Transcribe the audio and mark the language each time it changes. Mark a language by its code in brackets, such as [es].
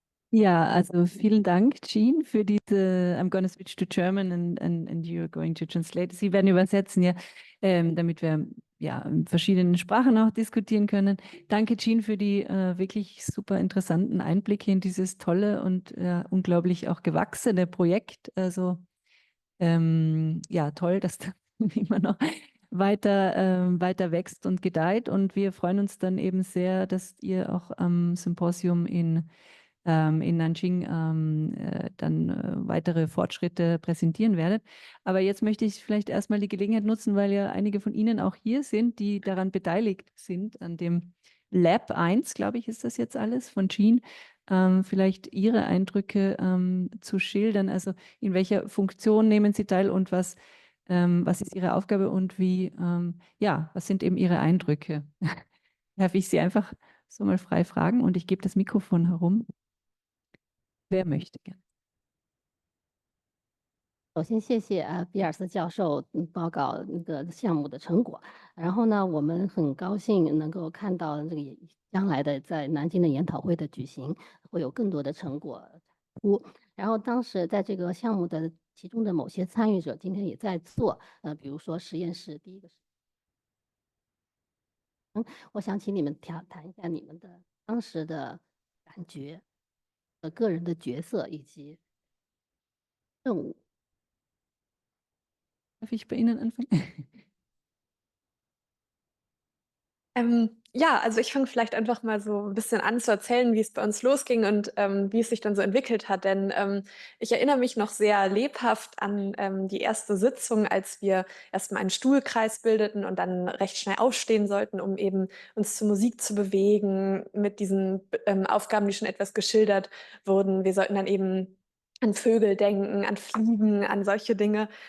[de] Ja, also vielen Dank, Jean, für diese. [en] I'm going to switch to German and you're going to translate. [de] Sie werden übersetzen, ja, damit wir ja in verschiedenen Sprachen auch diskutieren können. Danke, Jean, für die wirklich super interessanten Einblicke in dieses tolle und unglaublich auch gewachsene Projekt. Also ja, toll, dass das immer noch weiter wächst und gedeiht. Und wir freuen uns dann eben sehr, dass ihr auch am Symposium in Nanjing dann weitere Fortschritte präsentieren werdet. Aber jetzt möchte ich vielleicht erstmal die Gelegenheit nutzen, weil ja einige von Ihnen auch hier sind, die daran beteiligt sind, an dem Lab 1, glaube ich, ist das jetzt alles von Jean, vielleicht Ihre Eindrücke zu schildern. Also in welcher Funktion nehmen Sie teil und was ist Ihre Aufgabe und wie, ja, was sind eben Ihre Eindrücke? Darf ich Sie einfach so mal frei fragen und ich gebe das Mikrofon herum. Wer möchte gerne? [zh] 首先，谢谢比尔斯教授报告那个项目的成果。然后呢，我们很高兴能够看到这个将来的在南京的研讨会的举行，会有更多的成果出。然后当时在这个项目的其中的某些参与者今天也在做，比如说实验室第一个。我想请你们谈一下你们的当时的感觉、个人的角色以及任务。 [de] Darf ich bei Ihnen anfangen? Ja, also ich fange vielleicht einfach mal so ein bisschen an zu erzählen, wie es bei uns losging und wie es sich dann so entwickelt hat. Denn ich erinnere mich noch sehr lebhaft an die erste Sitzung, als wir erstmal einen Stuhlkreis bildeten und dann recht schnell aufstehen sollten, um eben uns zur Musik zu bewegen, mit diesen Aufgaben, die schon etwas geschildert wurden. Wir sollten dann eben an Vögel denken, an Fliegen, an solche Dinge.